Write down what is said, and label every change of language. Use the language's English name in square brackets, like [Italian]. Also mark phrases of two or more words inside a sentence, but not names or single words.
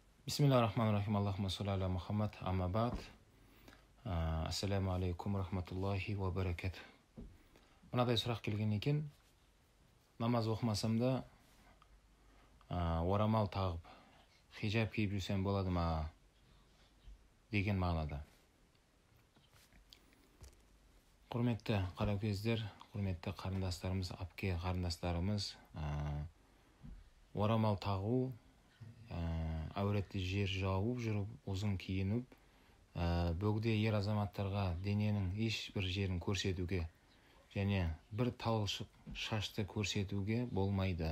[Arabic] بسم الله الرحمن الرحيم. اللهم صل على محمد. أما بعد. السلام عليكم رحمة الله وبركات. [Kazakh] Мынадай сұрақ келген екен. Намаз оқымасам да орамал тағып, хижаб киіп жүрсем болады ма? Деген мағынада. Құрметті қаракөздер, құрметті қарындастарымыз, апке қарындастарымыз, орамал тағу, әуретті жер жауып жүріп, ұзын киініп, бөгде ер азаматтарға дененің ешбір жерін көрсетуге және бір талшық шашты көрсетуге болмайды.